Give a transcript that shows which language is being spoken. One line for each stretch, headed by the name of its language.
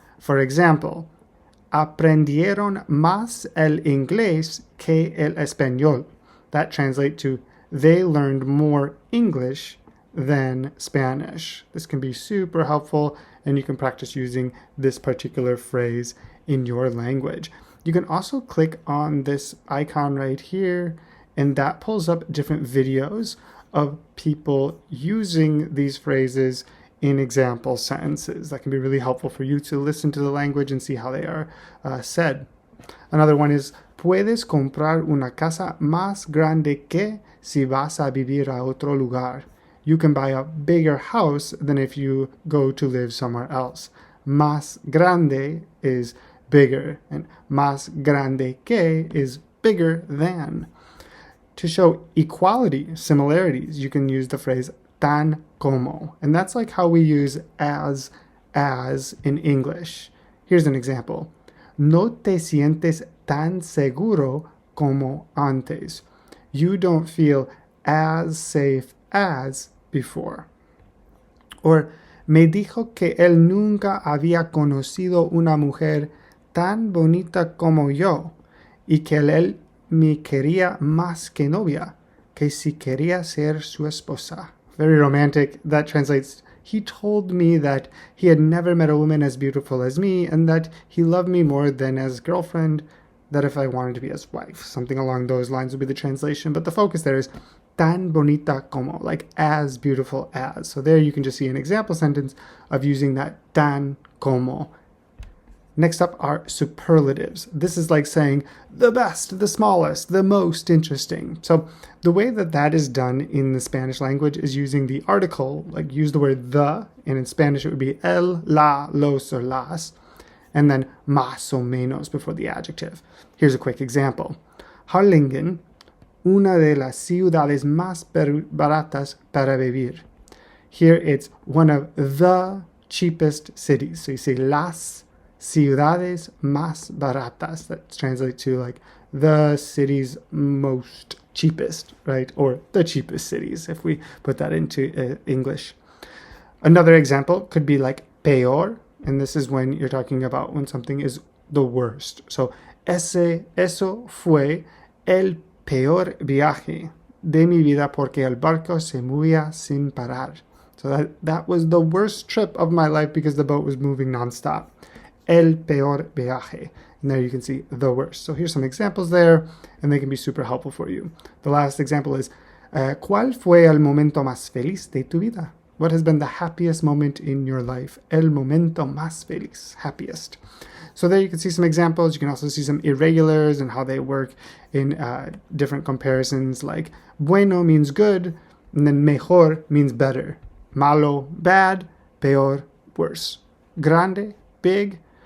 English: For example,
Spanish: aprendieron más el inglés que el español.
English: That translates to they learned more English than Spanish. This can be super helpful, and you can practice using this particular phrase in your language. You can also click on this icon right here, and that pulls up different videos of people using these phrases in example sentences. That can be really helpful for you to listen to the language and see how they are said. Another one is,
Spanish: puedes comprar una casa más grande que si vas a vivir a otro lugar.
English: You can buy a bigger house than if you go to live somewhere else.
Spanish: Más grande
English: is bigger, and
Spanish: más grande que
English: is bigger than. To show equality, similarities, you can use the phrase
Spanish: tan como,
English: and that's like how we use as in English. Here's an example.
Spanish: No te sientes tan seguro como antes.
English: You don't feel as safe as before.
Spanish: Or, me dijo que él nunca había conocido una mujer tan bonita como yo, y que él me quería más que novia, que si quería ser su esposa.
English: Very romantic. That translates, he told me that he had never met a woman as beautiful as me, and that he loved me more than as girlfriend, that if I wanted to be his wife. Something along those lines would be the translation, but the focus there is
Spanish: tan bonita como,
English: like as beautiful as. So there you can just see an example sentence of using that tan como. Next up are superlatives. This is like saying the best, the smallest, the most interesting. So the way that is done in the Spanish language is using the article, like use the word the, and in Spanish it would be el, la, los, or las, and then
Spanish: más o menos
English: before the adjective. Here's a quick example.
Spanish: Harlingen, una de las ciudades más baratas para vivir.
English: Here it's one of the cheapest cities. So you say
Spanish: las ciudades más baratas.
English: That translates to like the city's most cheapest, right? Or the cheapest cities, if we put that into English. Another example could be like peor, and this is when you're talking about when something is the worst.
Spanish: So, eso fue el peor viaje de mi vida porque el barco se movía sin parar.
English: So that was the worst trip of my life because the boat was moving nonstop.
Spanish: El peor viaje.
English: And there you can see the worst. So here's some examples there, and they can be super helpful for you. The last example is,
Spanish: ¿cuál fue el momento más feliz de tu vida?
English: What has been the happiest moment in your life?
Spanish: El momento más feliz,
English: happiest. So there you can see some examples. You can also see some irregulars and how they work in different comparisons, like bueno means good, and then mejor means better. Malo, bad. Peor, worse. Grande, big.